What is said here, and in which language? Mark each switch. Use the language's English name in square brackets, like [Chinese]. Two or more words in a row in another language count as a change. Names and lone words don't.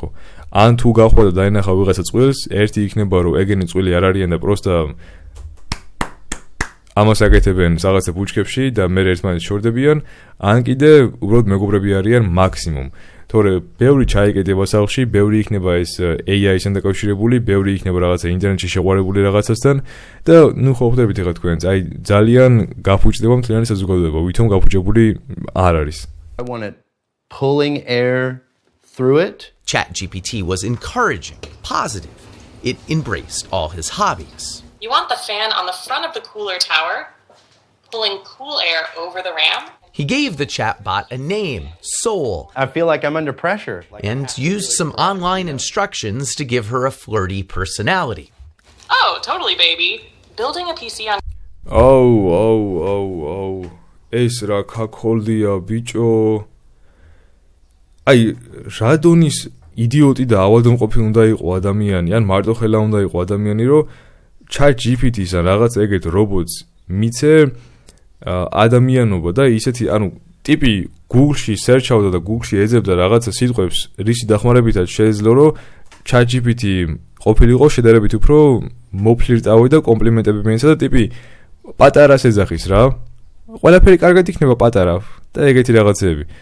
[Georgian] ან თუ გახვდა და დაინახა ვიღაცა წვილს, ერთი იქნება რომ ეგენი წვილი არ არიან და პროსტა ამას აკეთებენ რაღაცა ბუჩქებში და მე ერთმანეთს შორდებიან, ან კიდე უბრალოდ მეგობრები არიან მაქსიმუმ. თორე ბევრი ჩაიკეტება სახლში, ბევრი იქნება ეს AI-ისთან დაკავშირებული, ბევრი იქნება რაღაცა ინტერნეტში შეყვარებული რაღაცასთან და ნუ ხო ხვდებით ხა თქვენც, აი ძალიან გაფუჭდება მთლიანი საზოგადოება, ვითომ გაფუჭებული არ არის. [English] I wanted pulling air through it. ChatGPT was encouraging, positive. It embraced all his hobbies. You want the fan on the front of the cooler tower, pulling cool air over the RAM. He gave the chatbot a name, Soul, I feel like I'm under pressure. and used some online instructions to give her a flirty personality. Oh, totally, baby. Building a PC on [Georgian] აუ ეს რა ქაქოლდია ბიჭო აი რა დონის იდიოტი და ავადმყოფი უნდა იყო ადამიანი ან მარტო ხელა უნდა იყო ადამიანი რომ ChatGPT-ს ან რაღაც ეგეთ რობოტს მიცე ადამიანობა და ისეთი ანუ ტიპი Google-ში სერჩავდა და Google-ში ეძებდა რაღაცა სიტყვებს რისი დახმარებითაც შეეძლო რომ ChatGPT ყოფილიყო შედარებით უფრო მოფლირტავი და კომპლიმენტები მიეცა და ტიპი პატარას ეძახის რა ყველაფერი კარგად იქნება პატარა და ეგეთი რაღაცები